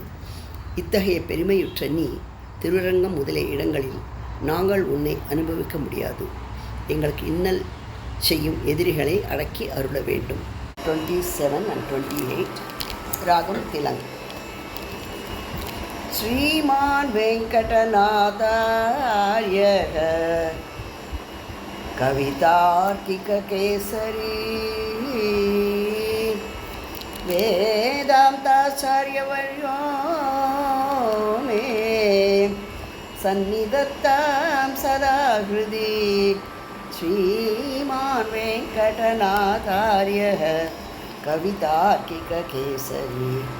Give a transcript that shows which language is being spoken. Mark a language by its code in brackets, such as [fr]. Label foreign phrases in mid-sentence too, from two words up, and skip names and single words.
[ta] இத்தகைய பெருமையுற்ற நீ திருவரங்கம் முதலிய இடங்களில் நாங்கள் உன்னை அனுபவிக்க முடியாது. எங்களுக்கு இன்னல் செய்யும் எதிரிகளை அடக்கி அருள வேண்டும். 27 and 28 ராகம் திலங். [sa] श्रीमान् वेङ्कटनाथार्यः कवितार्किककेसरी वेदान्ताचार्यवर्यो मे सन्निधत्तां सदा हृदि श्रीमान् वेङ्कटनाथार्यः कवितार्किककेसरी